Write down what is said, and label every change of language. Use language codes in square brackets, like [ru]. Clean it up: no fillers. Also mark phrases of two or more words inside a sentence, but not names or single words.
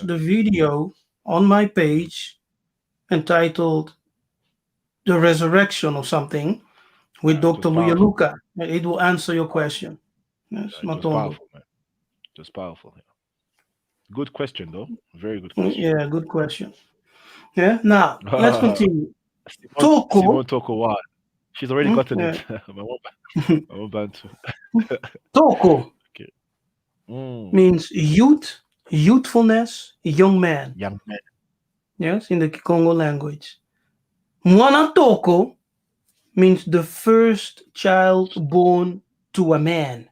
[en] the video on my page entitled "The Resurrection" or something with yeah, it was Dr. Luya powerful. Luca. It will answer your Powerful. question. Yes, It was Matondo. powerful, man. It was powerful. Yeah. Good question, though. Very good question. Yeah, good question. Yeah. Now let's continue. Simon Toko. Tokowa. She's already gotten Yeah. it. My one Bantu. Toko Okay. Mm. means youth, youthfulness, young man. Young Yes, in the Kikongo language. [kg] Mwana Toko [en] means the first child born to a man.